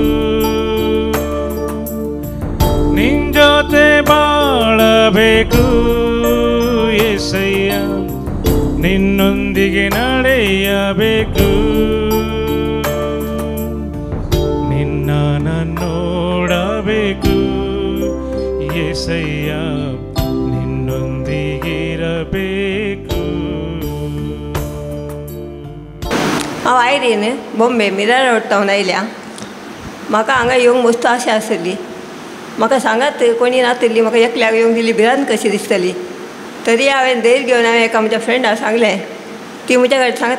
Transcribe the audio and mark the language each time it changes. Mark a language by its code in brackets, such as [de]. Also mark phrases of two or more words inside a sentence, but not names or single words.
[kn] ನಿನ್ ಜೊತೆ ಬಾಳಬೇಕು యేసయ్య ನಿನ್ನೊಂದಿಗೆ ನಡೆಯಬೇಕು ನಿನ್ನ ನೋಡಬೇಕು యేసయ్య ನಿನ್ನೊಂದಿಗಿರಬೇಕು [kok] हांव आयरीन बॉम्बे मिरार रोड टावन आयल्या म्हाका हांगा येवंक मस्त आशा आसली म्हाका सांगात कोणी नासली म्हाका एकल्याक येवंक दिली भिरांत कशी दिसतली तरी हांवें धैर्य घेवन हांवें एका म्हज्या फ्रेंडाक सांगलें ती म्हज्या कडेन सांगता